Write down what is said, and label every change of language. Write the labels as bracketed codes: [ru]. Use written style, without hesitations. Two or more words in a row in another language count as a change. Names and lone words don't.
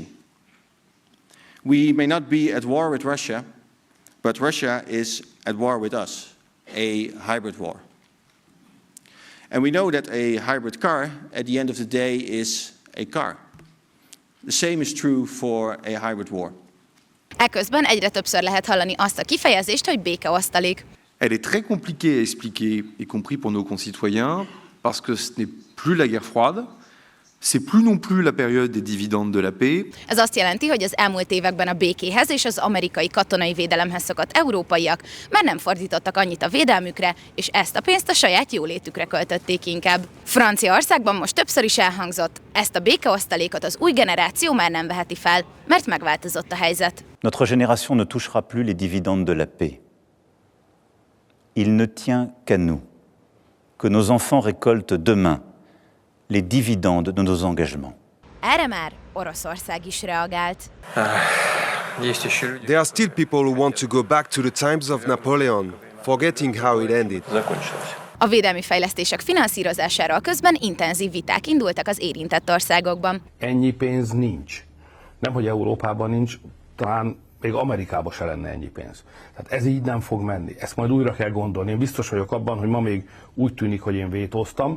[en] We may not be at war with Russia, but Russia is at war with us, a hybrid war. And we know that a hybrid car, at the end of the day, is a car. The same is true for a hybrid war. [hu] Eközben egyre többször lehet hallani azt a kifejezést, hogy békeosztalék. [fr] Elle est très compliquée à expliquer, y compris pour nos concitoyens, parce que ce n'est plus la guerre froide, c'est plus non plus la période des dividendes de la paix. [hu] Ez azt jelenti, hogy az elmúlt években a békéhez és az amerikai katonai védelemhez szokott európaiak már nem fordítottak annyit a védelmükre, és ezt a pénzt a saját jólétükre költötték inkább. Franciaországban most többször is elhangzott, ezt a békeosztalékot az új generáció már nem veheti fel, mert megváltozott a helyzet. [fr] Notre génération ne touchera plus les dividendes de la paix. Il ne tient qu'à nous que nos enfants récoltent demain les dividendes de nos engagements. [hu] Erre már Oroszország is reagált. [en] There are still people who want to go back to the times of Napoleon, forgetting how it ended. [hu] A védelmi fejlesztések finanszírozásáról közben intenzív viták indultak az érintett országokban. Ennyi pénz nincs. Nemhogy Európában nincs, talán még Amerikában se lenne ennyi pénz. Tehát ez így nem fog menni. Ezt majd újra kell gondolni. Én biztos vagyok abban, hogy ma még úgy tűnik, hogy én vétóztam.